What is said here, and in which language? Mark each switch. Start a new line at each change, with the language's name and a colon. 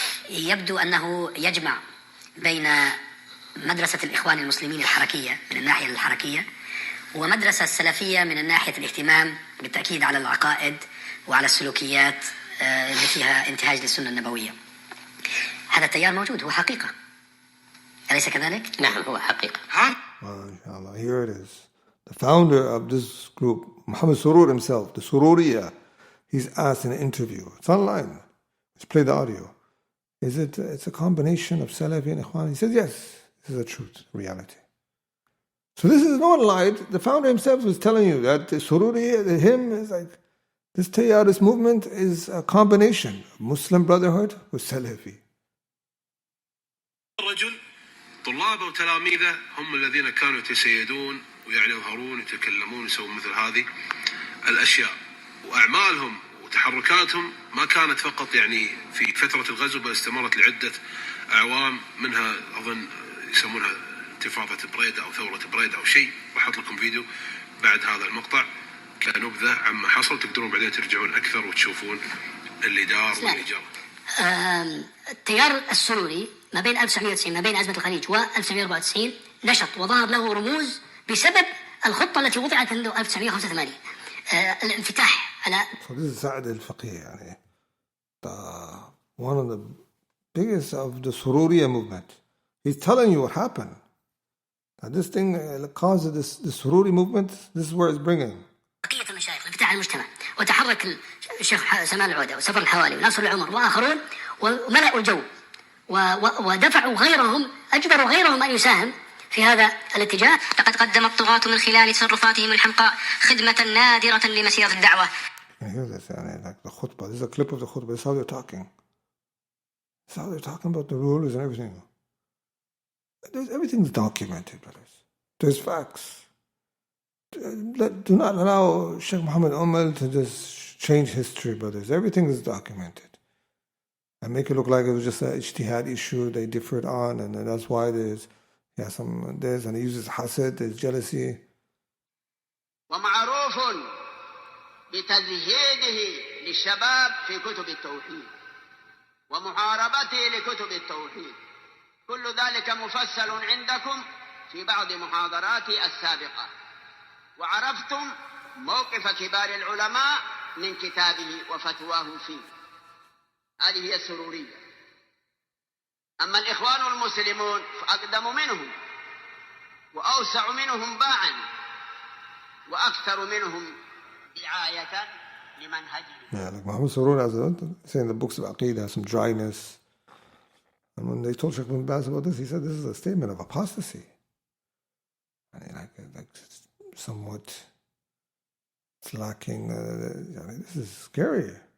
Arabic: يبدو أنه يجمع بين مدرسة الإخوان المسلمين الحركية من الناحية الحركية ومدرسة السلفية من الناحية الاهتمام بالتأكيد على العقائد وعلى السلوكيات اللي فيها انتهاج للسنة النبوية. هذا التيار موجود، هو حقيقة، أليس كذلك؟ نعم هو حقيقة.
English: Inshallah, here it is. The founder of this group, Muhammad Surur himself, the Sururiya, he's asked in an interview. It's online. Let's play the audio. It's a combination of Salafi and Ikhwan? He says, yes, this is the truth, reality. So this is no one lied. The founder himself was telling you that the Sururiya, him is like, this tayyar, this movement is a combination of Muslim brotherhood with Salafi.
Arabic: الرجل طلابه وتلاميذه هم الذين كانوا يتسيدون ويعني يظهرون يتكلمون يسوون مثل هذه الأشياء، وأعمالهم وتحركاتهم ما كانت فقط يعني في فترة الغزو، بل استمرت لعدة أعوام، منها أظن يسمونها انتفاضة بريدة أو ثورة بريدة أو شيء. راح أحط لكم فيديو بعد هذا المقطع كنبذة عما حصل، تقدرون بعدين ترجعون أكثر وتشوفون اللي دار واللي جرى. التيار السروري ما بين 1990 ما بين أزمة الخليج و1994 نشط وظهر له رموز بسبب الخطة التي وضعت منذ 1985. الانفتاح على
English: So this is Sa'ad al-Faqih,
Arabic: يعني
English: one of the biggest of the Sururiya movement. He's telling you what happened. That this thing caused the Sururi movement, this is where it's bringing.
Arabic: بقية المشايخ الانفتاح على المجتمع، وتحرك الشيخ سمان العودة وسفر الحوالي وناصر العمر وآخرون وملأوا الجو ودفعوا غيرهم، أجبروا غيرهم أن يساهم في هذا الاتجاه. لقد قدم الطغاة من خلال تصرفاتهم الحمقاء خدمة نادرة لمسيرة الدعوة.
English: Like the khutbah. This is a clip of the khutbah. This is how they're talking. This is how they're talking about the rulers and everything. Everything's documented, brothers. There's facts. Do not allow Shaykh Muhammad Umal to just change history, brothers. Everything is documented. And make it look like it was just an ijtihad issue they differed on, and that's why there's and he uses hasad, there's jealousy.
Arabic: ومعروف بتزهيده للشباب في كتب التوحيد ومحاربته لكتب التوحيد. كل ذلك مفصل عندكم في بعض محاضراتي السابقة، وعرفتم موقف كبار العلماء من كتابه وفتواه فيه. هذه هي السرورية. أما الإخوان المسلمون فأقدم منهم وأوسع منهم باعا وأكثر منهم دعاية لمنهجهم.
English: Yeah, like Muhammad Surur, as saying the books of Aqidah has some dryness. And when they told Shaykh bin Baz about this, he said this is a statement of apostasy. I mean, like somewhat it's lacking. This is scary.